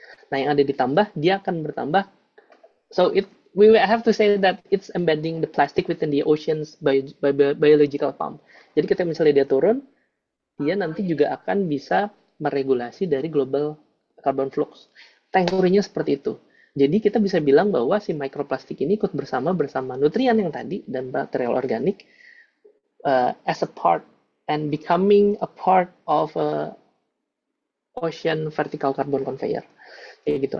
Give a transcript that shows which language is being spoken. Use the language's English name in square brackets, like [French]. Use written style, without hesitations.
[Indonesian] Nah, yang ada ditambah, dia akan bertambah. [English] So we have to say that it's embedding the plastic within the oceans by biological pump. [Indonesian] Jadi ketika misalnya dia turun, dia nanti juga akan bisa meregulasi dari global carbon flux. Teorinya seperti itu. Jadi kita bisa bilang bahwa si mikroplastik ini ikut bersama nutrien yang tadi dan material organik [English] as a part and becoming a part of a ocean vertical carbon conveyor, [Indonesian] kayak gitu.